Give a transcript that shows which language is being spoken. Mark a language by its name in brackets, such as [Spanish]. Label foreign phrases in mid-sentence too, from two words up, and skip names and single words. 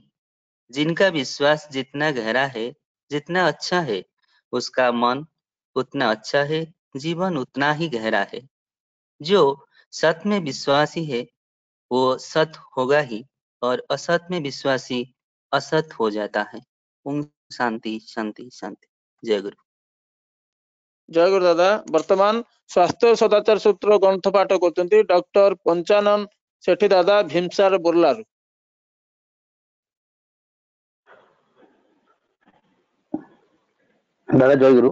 [Hindi] जिनका विश्वास जितना गहरा है, जितना अच्छा है, उसका मन उतना अच्छा है, जीवन उतना ही गहरा है। जो सत में विश्वासी है वो सत होगा ही, और असत में विश्वासी असत हो जाता है। ओम शांति शांति शांति। जय गुरु। [Odia] ଜୟ ଗୁରୁ ଦାଦା। ବର୍ତ୍ତମାନ ସ୍ୱାସ୍ଥ୍ୟ ସଦାଚାର ସୂତ୍ର ଗ୍ରନ୍ଥ ପାଠ କରୁଛନ୍ତି ଡକ୍ଟର ପଞ୍ଚାନନ ସେଠୀ ଦାଦା ଭୀମସାର ବୁର୍ଲାରୁ। ଦାଦା ଜୟ ଗୁରୁ।